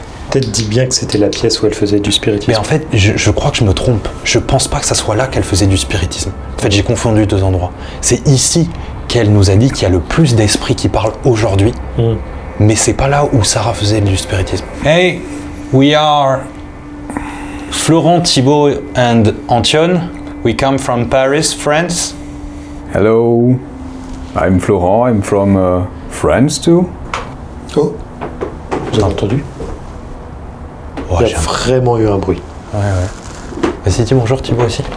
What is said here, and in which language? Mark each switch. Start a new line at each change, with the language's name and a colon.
French: Peut-être dis bien que c'était la pièce où elle faisait du spiritisme. Mais en fait, je crois que je me trompe. Je pense pas que ça soit là qu'elle faisait du spiritisme. En fait, j'ai confondu deux endroits. C'est ici qu'elle nous a dit qu'il y a le plus d'esprits qui parlent aujourd'hui. Mais c'est pas là où Sarah faisait du spiritisme.
English: Hey, we are Florent, Thibaut and Antion. We come from Paris, France. Hello, I'm Florent, I'm from France too.
French: Oh, vous avez entendu? Oh, Il y a vraiment eu un bruit. Ouais. Vas-y, dis bonjour Thibaut aussi.